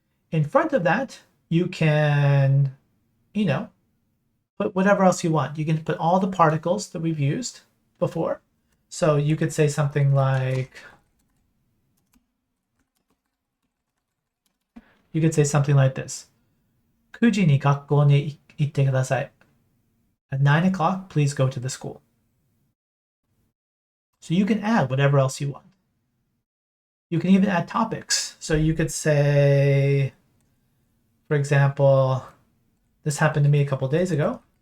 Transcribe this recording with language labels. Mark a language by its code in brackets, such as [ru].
[en] In front of that, you can, put whatever else you want. You can put all the particles that we've used before. So you could say something like, this. [ja] 9時に学校に行ってください. [en] At 9 o'clock, please go to the school. So you can add whatever else you want. You can even add topics. So you could say, for example, this happened to me a couple days ago.